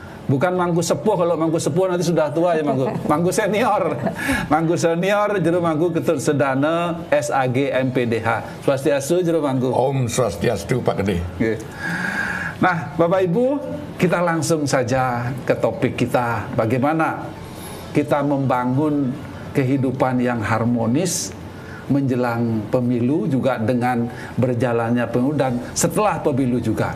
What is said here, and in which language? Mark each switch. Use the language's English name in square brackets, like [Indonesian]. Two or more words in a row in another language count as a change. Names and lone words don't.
[Indonesian] Bukan mangku sepuh, kalau mangku sepuh nanti sudah tua ya mangku. Mangku senior. Mangku senior jero mangku Ketut Sedana SAG MPDH. Swastiastu jero mangku. [Sanskrit] Om Swastiastu [Indonesian] Pak Gede. Nah, Bapak Ibu, kita langsung saja ke topik kita. Bagaimana kita membangun kehidupan yang harmonis menjelang pemilu, juga dengan berjalannya pemilu dan setelah pemilu juga.